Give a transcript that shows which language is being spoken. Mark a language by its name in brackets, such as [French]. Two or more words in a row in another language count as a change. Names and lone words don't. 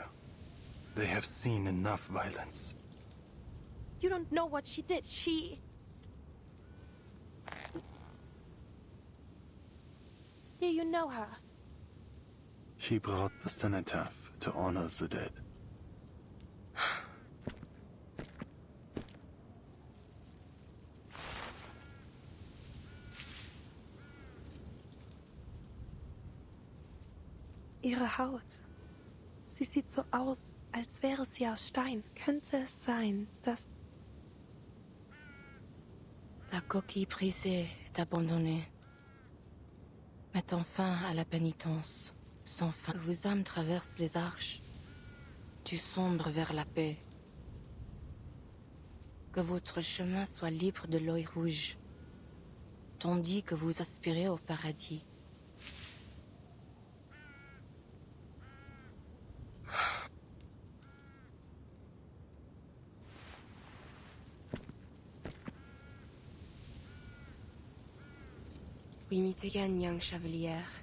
[English] They have seen enough violence. You don't know what she did. She... Do you know her? She brought the cenotaph to honor the dead. [German] Ihre Haut. Sie sieht so aus, als wäre sie aus Stein. Könnte es sein, dass... [French] La coquille brisée est abandonnée, mettant fin à la pénitence, sans fin. Que vos âmes traversent les arches, du sombre vers la paix. Que votre chemin soit libre de l'œil rouge, tandis que vous aspirez au paradis. [English] We meet again, young Chevalier.